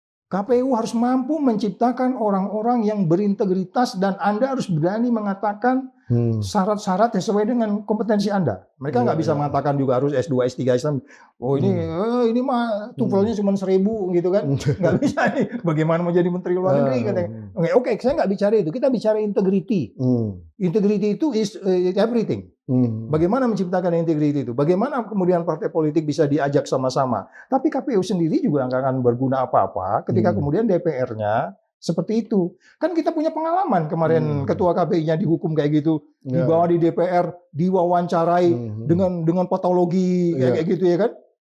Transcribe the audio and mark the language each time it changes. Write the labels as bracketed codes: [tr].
[id] KPU harus mampu menciptakan orang-orang yang berintegritas dan Anda harus berani mengatakan syarat-syarat sesuai dengan kompetensi Anda. Mereka nggak bisa mengatakan juga harus S2, S3, S6. Oh ini mah TOEFL-nya cuma 1.000 gitu kan. Nggak bisa nih. Bagaimana mau jadi Menteri Luar Negeri katanya. Oke, saya nggak bicara itu. Kita bicara integrity. [en] Integrity [id] itu [en] is everything. [id] Bagaimana menciptakan integrity itu? Bagaimana kemudian partai politik bisa diajak sama-sama? Tapi KPU sendiri juga nggak akan berguna apa-apa ketika kemudian DPR-nya seperti itu. Kan kita punya pengalaman kemarin ketua KPI-nya dihukum kayak gitu, dibawa di DPR, diwawancarai dengan patologi kayak gitu ya kan.